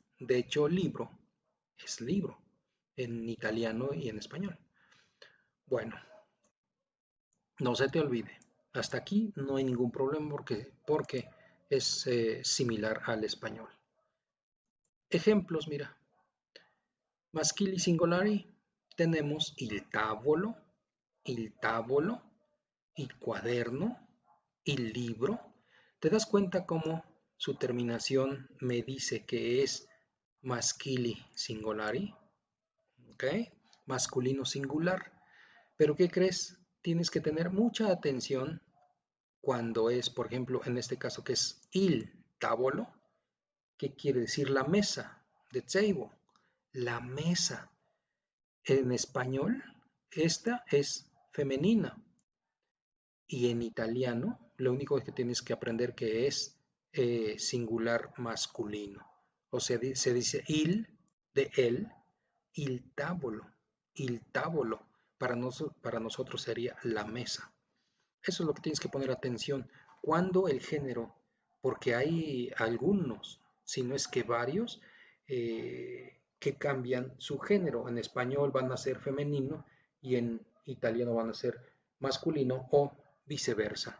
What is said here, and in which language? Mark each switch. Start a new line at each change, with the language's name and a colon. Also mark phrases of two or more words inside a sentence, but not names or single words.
Spanish: De hecho, libro es libro en italiano y en español. Bueno, no se te olvide. Hasta aquí no hay ningún problema porque es similar al español. Ejemplos, mira.
Italian: Maschili singolari tenemos il tavolo, il cuaderno, il libro.
Spanish: ¿Te das cuenta cómo su terminación me dice que es
Italian: maschili singolari?
Spanish: ¿Ok? Masculino singular. Pero ¿qué crees? Tienes que tener mucha atención cuando es, por ejemplo, en este caso que es
Italian: il tavolo,
Spanish: ¿qué quiere decir la mesa?
English: The table,
Spanish: la mesa. En español, esta es femenina. Y en italiano, lo único que tienes que aprender que es singular masculino. O sea, se dice il de él,
Italian: il tavolo.
Spanish: Para nosotros sería la mesa. Eso es lo que tienes que poner atención. Cuando el género, porque hay algunos, si no es que varios, que cambian su género. En español van a ser femenino y en italiano van a ser masculino o viceversa.